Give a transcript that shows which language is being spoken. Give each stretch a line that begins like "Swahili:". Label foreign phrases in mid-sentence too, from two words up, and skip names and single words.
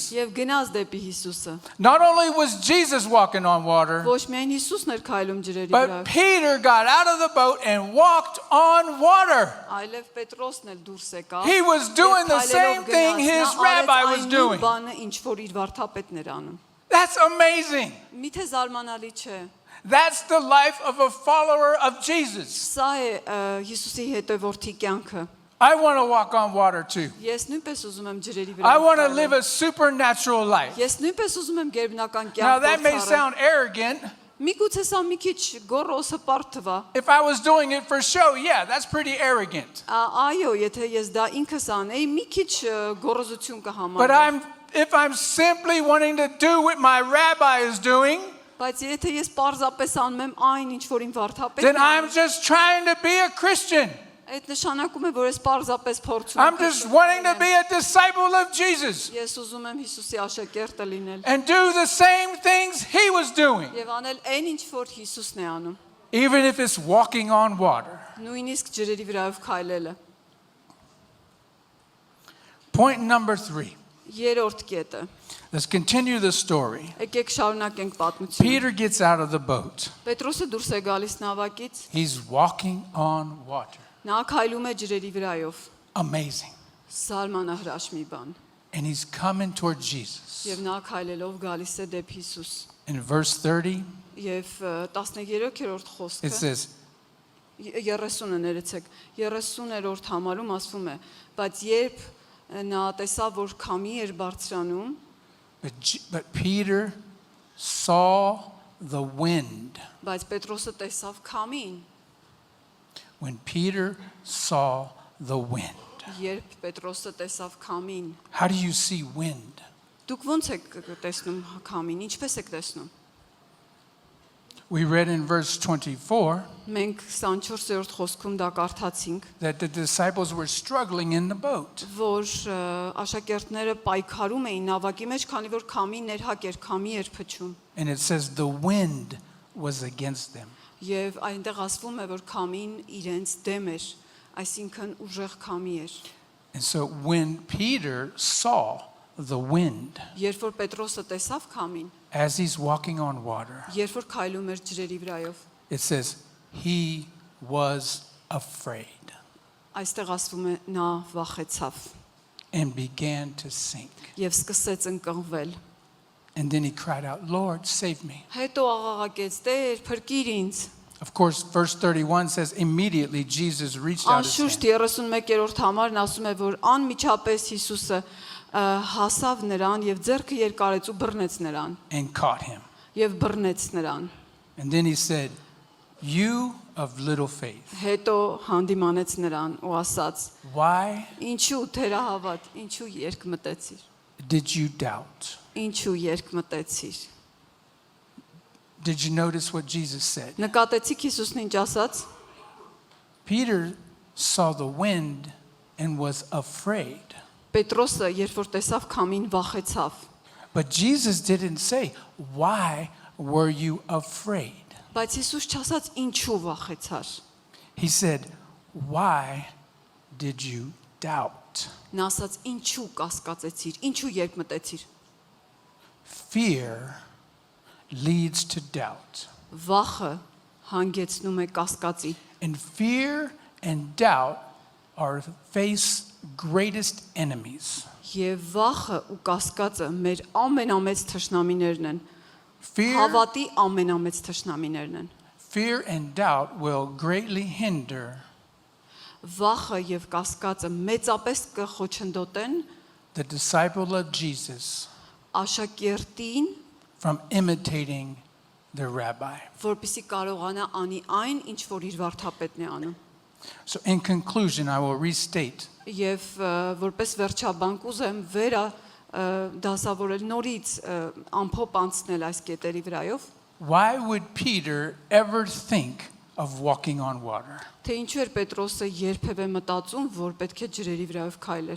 Armenian: եւ գնաց դեպի Հիսուսը։
English: Not only was Jesus walking on water,
Armenian: Ոչ միայն Հիսուսն էր քայլում ջրերի
English: but
Armenian: վրայով,
English: Peter got out of the boat and walked on water.
Armenian: այլև Պետրոսն էլ դուրս եկավ։
English: He was doing the same thing his rabbi was doing.
Armenian: Բանը ինչ որ իր վարդապետն էր անում։
English: That's amazing.
Armenian: Միթե զարմանալի չէ։
English: That's the life of a follower of Jesus.
Armenian: Սա է Հիսուսի հետևորդի կյանքը։
English: I want to walk on water too.
Armenian: Ես նույնպես ուզում եմ ջրերի
English: I
Armenian: վրայով
English: want to
Armenian: քայլել։
English: live a supernatural life.
Armenian: Ես նույնպես ուզում եմ գերբնական
English: Now
Armenian: կյանք
English: that may
Armenian: կորցարել։
English: sound arrogant,
Armenian: Միգուցե սա մի քիչ գոռոս հպարտ թվա։
English: If I was doing it for show, yeah, that's pretty arrogant.
Armenian: Այո, եթե ես դա ինքս անեի, մի քիչ գոռոզություն
English: But
Armenian: կհամարվի։
English: if I'm simply wanting to do what my rabbi is doing,
Armenian: Բայց եթե ես պարզապես անում եմ այն, ինչ որ իմ
English: then
Armenian: վարդապետն է,
English: I'm just trying to be a Christian.
Armenian: այդ նշանակում է, որ ես պարզապես փորձում
English: I'm just wanting to be a disciple of Jesus
Armenian: Ես ուզում եմ Հիսուսի աշակերտը լինել
English: and do the same things he was doing,
Armenian: եւ անել այն, ինչ որ Հիսուսն է անում։
English: even if it's walking on water.
Armenian: Նույնիսկ ջրերի վրայով քայլելը։
English: Point number 3.
Armenian: Երրորդ կետը։
English: Let's continue the story.
Armenian: Եկեք շարունակենք պատմությունը։
English: Peter gets out of the boat.
Armenian: Պետրոսը դուրս է գալիս նավակից,
English: He's walking on water.
Armenian: նա քայլում է ջրերի վրայով։
English: Amazing.
Armenian: Սարմանահրաշ մի բան։
English: And he's coming toward Jesus.
Armenian: Եւ նա քայլելով գալիս է դեպի Հիսուս։
English: In verse 30,
Armenian: Եվ 13-րդ
English: it
Armenian: խոսքը
English: says,
Armenian: 30-ը ներեցեք 30-րդ համարում ասվում է բայց երբ նա տեսավ որ քամի էր բարձրանում
English: but Peter saw the wind.
Armenian: բայց Պետրոսը տեսավ քամին
English: When Peter saw the wind.
Armenian: երբ Պետրոսը տեսավ քամին
English: How do you see wind?
Armenian: դուք ո՞նց եք տեսնում քամին ինչպես եք տեսնում
English: We read in verse 24
Armenian: մենք 24-րդ խոսքում դա կարդացինք
English: that the disciples were struggling in the boat.
Armenian: որ աշակերտները պայքարում էին նավակի մեջ քանի որ քամին ներհակ էր քամի էր փչում
English: And it says the wind was against them.
Armenian: Եվ այնտեղ ասվում է որ քամին իրենց դեմ էր այսինքն ուժեղ քամի էր
English: And so when Peter saw the wind
Armenian: երբ որ Պետրոսը տեսավ քամին
English: as he's walking on water,
Armenian: երբ որ քայլում էր ջրերի վրայով
English: it says he was afraid
Armenian: այստեղ ասվում է նա վախեցավ
English: and began to sink.
Armenian: եւ սկսեց ընկղմվել
English: And then he cried out, Lord, save me.
Armenian: հետո աղաղակեց Տեր փրկիր ինձ
English: Of course, verse 31 says immediately Jesus reached out his
Armenian: անշուշտ
English: hand
Armenian: 31-րդ համարն ասում է որ անմիջապես Հիսուսը հասավ նրան եւ ձեռքը երկարեց ու բռնեց նրան
English: and caught him.
Armenian: եւ բռնեց նրան
English: And then he said, you of little faith,
Armenian: հետո հանդիմանեց նրան ու ասաց
English: why
Armenian: ինչու թերահավատ ինչու երկմտեցիր
English: did you doubt?
Armenian: ինչու երկմտեցիր
English: Did you notice what Jesus said?
Armenian: նկատեցիք Հիսուսն ինչ ասաց
English: Peter saw the wind and was afraid.
Armenian: Պետրոսը երբ որ տեսավ քամին վախեցավ
English: But Jesus didn't say, why were you afraid?
Armenian: բայց Հիսուս չասաց ինչու վախեցար
English: He said, why did you doubt?
Armenian: նա ասաց ինչու կասկածեցիր ինչու երկմտեցիր
English: Fear leads to doubt.
Armenian: վախը հանգեցնում է կասկածի
English: And fear and doubt are faith's greatest enemies.
Armenian: եւ վախը ու կասկածը մեր ամենամեծ թշնամիներն են
English: Fear,
Armenian: հավատի ամենամեծ թշնամիներն են
English: fear and doubt will greatly hinder
Armenian: վախը եւ կասկածը մեծապես կխոչընդոտեն
English: the disciple of Jesus
Armenian: աշակերտին
English: from imitating the rabbi.
Armenian: որպեսզի կարողանա անի այն ինչ որ իր վարդապետն է անում
English: So in conclusion, I will restate
Armenian: Եվ որպես վերջաբանկ ուզեմ վերա դասավորել նորից ամփոփ անցնել այս կետերի վրայով
English: why would Peter ever think of walking on water?
Armenian: թե ինչու էր Պետրոսը երբևէ մտածում որ պետք է ջրերի վրայով քայլեր